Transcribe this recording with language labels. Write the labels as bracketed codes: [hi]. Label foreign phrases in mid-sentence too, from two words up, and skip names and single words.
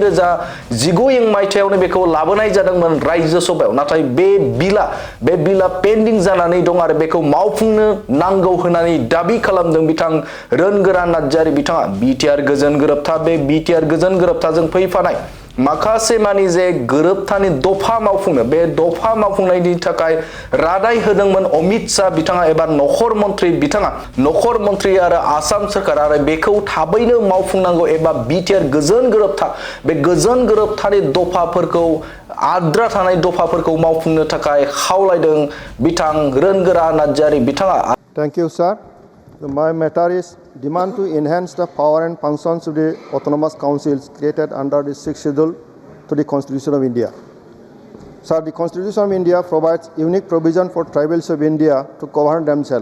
[brx] 2019 मायथाइयावनो बेखौ लाबोनाय जादोंमोन राज्यो सभायाव नाथाय बे बिला पेन्डिं जानानै दं आरो बेखौ मावफुंनो नांगौ होननानै दाबि खालामदों बिथां रोनगोरा नार्जारी बिथाङा बिटिआर गोजोन गोरोबथा बे बिटिआर गोजोन गोरोबथाजों फैफानाय माखासे मानि जे गोरोबथानि दफा मावफुंनो बे दफा मावफुंनायनि थाखाय रादाय होदोंमोन अमित शाह बिथाङा एबा नखर मन्थ्रि आरो आसाम सरकार आरो बेखौ थाबैनो मावफुंनांगौ एबा बिटिआर गोजोन गोरोबथा बे गोजोन गोरोबथानि दफाफोरखौ आद्रा थानाय दफाफोरखौ मावफुंनो थाखाय खावलायदों बिथां रोनगोरा नार्जारी बिथाङा। [en] Thank you, sir. My matter is demand to enhance the power and functions of the autonomous councils created under the 6th schedule to the Constitution of India. Sir, the Constitution of India provides unique provision for tribals of India to govern themselves.